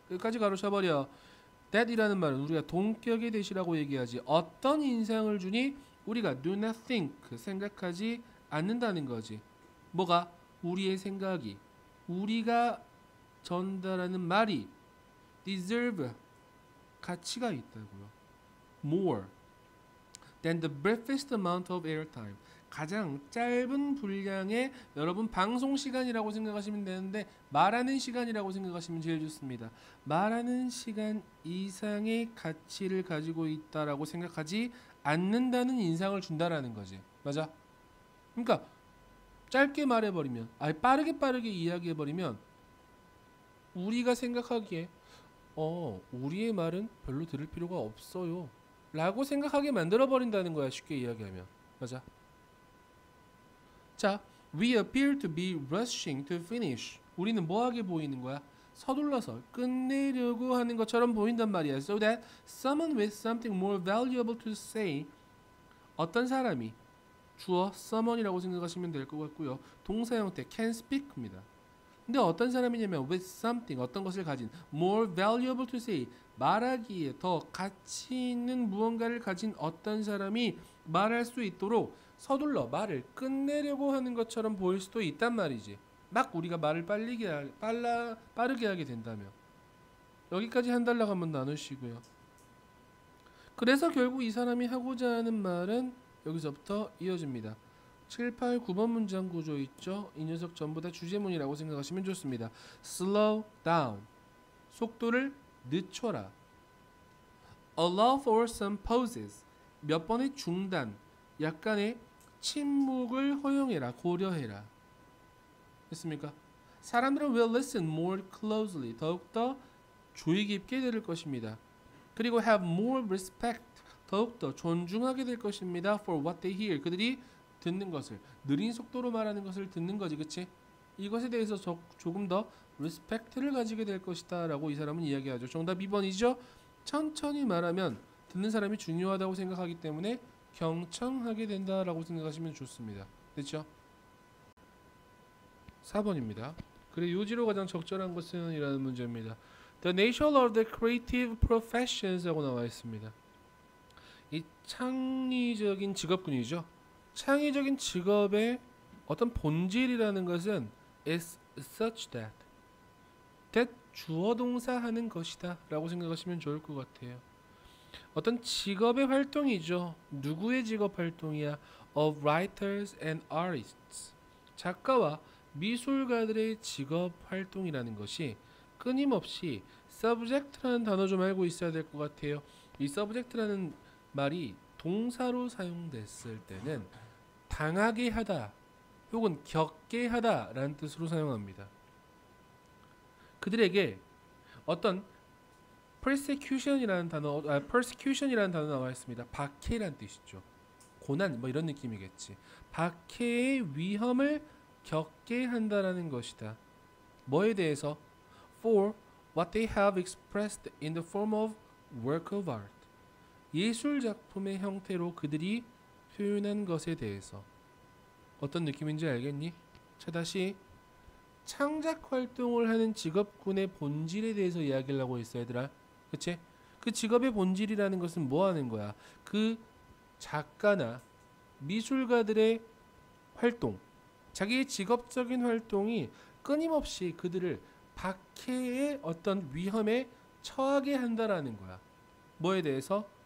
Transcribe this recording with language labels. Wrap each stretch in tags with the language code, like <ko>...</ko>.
<ko>끝까지 가로쳐버려. that이라는 말은 우리가 동격의 that이라고 얘기하지. 어떤 인상을 주니? 우리가</ko> <en>do not think,</en> <ko>생각하지 않는다는 거지. 뭐가? 우리의 생각이, 우리가 전달하는 말이 deserve, 가치가 있다고요.</ko> <en>more than the briefest amount of airtime.</en> <ko>가장 짧은 분량의 여러분 방송 시간이라고 생각하시면 되는데 말하는 시간이라고 생각하시면 제일 좋습니다. 말하는 시간 이상의 가치를 가지고 있다라고 생각하지 않는다는 인상을 준다라는 거지. 맞아? 그러니까 짧게 말해버리면 빠르게 이야기해버리면 우리가 생각하기에 우리의 말은 별로 들을 필요가 없어요 라고 생각하게 만들어버린다는 거야. 쉽게 이야기하면. 맞아?</ko> <en>자, we appear to be rushing to finish.</en> <ko>우리는 뭐하게 보이는 거야? 서둘러서 끝내려고 하는 것처럼 보인단 말이야.</ko> <en>So that someone with something more valuable to say,</en> <ko>어떤 사람이 주어 someone이라고 생각하시면 될 것 같고요. 동사 형태</ko> <en>can speak</en> <ko>입니다. 근데 어떤 사람이냐면</ko> <en>with something,</en> <ko>어떤 것을 가진</ko> <en>more valuable to say,</en> <ko>말하기에 더 가치 있는 무언가를 가진 어떤 사람이 말할 수 있도록 서둘러 말을 끝내려고 하는 것처럼 보일 수도 있단 말이지. 막 우리가 말을 빠르게 하게 된다면. 여기까지 한 단락 한번 나누시고요. 그래서 결국 이 사람이 하고자 하는 말은 여기서부터 이어집니다. 7, 8, 9번 문장 구조 있죠? 이 녀석 전부 다 주제문이라고 생각하시면 좋습니다.</ko> <en>Slow down.</en> <ko>속도를 늦춰라.</ko> <en>Allow for some pauses.</en> <ko>몇 번의 중단, 약간의 침묵을 허용해라, 고려해라. 됐습니까?</ko> <en>사람들은 will listen more closely.</en> <ko>더욱더 주의 깊게 들을 것입니다.</ko> <en>그리고 have more respect.</en> <ko>더욱더 존중하게 될 것입니다.</ko> <en>for what they hear.</en> <ko>그들이 듣는 것을, 느린 속도로 말하는 것을 듣는 거지, 그치? 이것에 대해서 조금 더 respect를 가지게 될 것이다 라고 이 사람은 이야기하죠. 정답 2번이죠. 천천히 말하면 듣는 사람이 중요하다고 생각하기 때문에 경청하게 된다라고 생각하시면 좋습니다. 됐죠? 4번입니다. 그래 요지로 가장 적절한 것은 이라는 문제입니다.</ko> <en>The nature of the creative professions</en> <ko>하고 나와 있습니다. 이 창의적인 직업군이죠. 창의적인 직업의 어떤 본질이라는 것은</ko> <en>is such that</en> <ko>주어 동사 하는 것이다 라고 생각하시면 좋을 것 같아요. 어떤 직업의 활동이죠. 누구의 직업 활동이야?</ko> <en>Of writers and artists.</en> <ko>작가와 미술가들의 직업 활동이라는 것이 끊임없이 subject라는 단어 좀 알고 있어야 될 것 같아요. 이 subject라는 말이 동사로 사용됐을 때는 당하게 하다 혹은 겪게 하다 라는 뜻으로 사용합니다. 그들에게 어떤 persecution이라는 단어 나와 있습니다. 박해라는 뜻이죠. 고난 뭐 이런 느낌이겠지. 박해의 위험을 겪게 한다라는 것이다. 뭐에 대해서?</ko> <en>For what they have expressed in the form of work of art.</en> <ko>예술 작품의 형태로 그들이 표현한 것에 대해서. 어떤 느낌인지 알겠니? 자, 다시 창작 활동을 하는 직업군의 본질에 대해서 이야기를 하고 있어, 얘들아. 그치? 그 직업의 본질이라는 것은 뭐 하는 거야? 그 작가나 미술가들의 활동, 자기의 직업적인 활동이 끊임없이 그들을 박해의 어떤 위험에 처하게 한다라는 거야. 뭐에 대해서?</ko>